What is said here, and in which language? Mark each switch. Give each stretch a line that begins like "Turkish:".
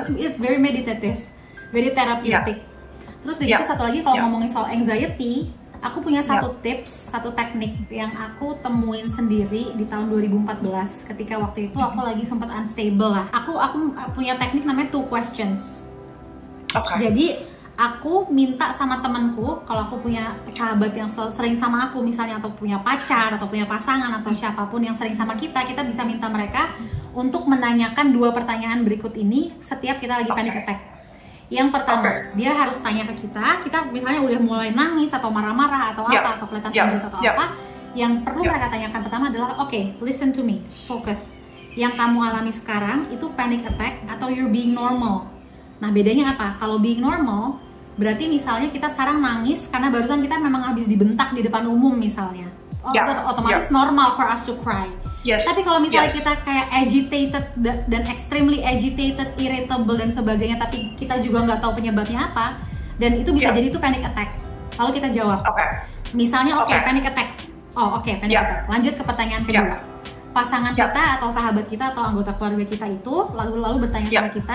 English: It's very meditative, very therapeutic.
Indonesian: Terus itu satu lagi kalau ngomongin soal anxiety, aku punya satu tips, satu teknik yang aku temuin sendiri di tahun 2014 ketika waktu itu aku lagi sempat unstable lah. Aku punya teknik namanya 2 questions. Jadi aku minta sama temanku, kalau aku punya sahabat yang sering sama aku misalnya, atau punya pacar, atau punya pasangan, atau siapapun yang sering sama kita bisa minta mereka untuk menanyakan 2 pertanyaan berikut ini setiap kita lagi panic attack. Yang pertama, dia harus tanya ke kita misalnya udah mulai nangis atau marah-marah atau apa, atau kelihatan anxious atau apa. Yang perlu mereka tanyakan pertama adalah,
English: okay, listen to me, focus.
Indonesian: Yang kamu alami sekarang itu panic attack atau
English: you're being normal.
Indonesian: Nah bedanya apa? Kalau being normal, berarti misalnya kita sekarang nangis karena barusan kita memang habis dibentak di depan umum misalnya. Otomatis
English: normal for us to cry.
Indonesian: Tapi kalau misalnya kita kayak agitated dan
English: extremely agitated,
Indonesian: irritable dan sebagainya, tapi kita juga nggak tahu penyebabnya apa, dan itu bisa jadi itu panic attack. Lalu kita jawab, misalnya panic attack. Panic attack. Lanjut ke pertanyaan kedua. Pasangan kita atau sahabat kita atau anggota keluarga kita itu lalu bertanya sama kita.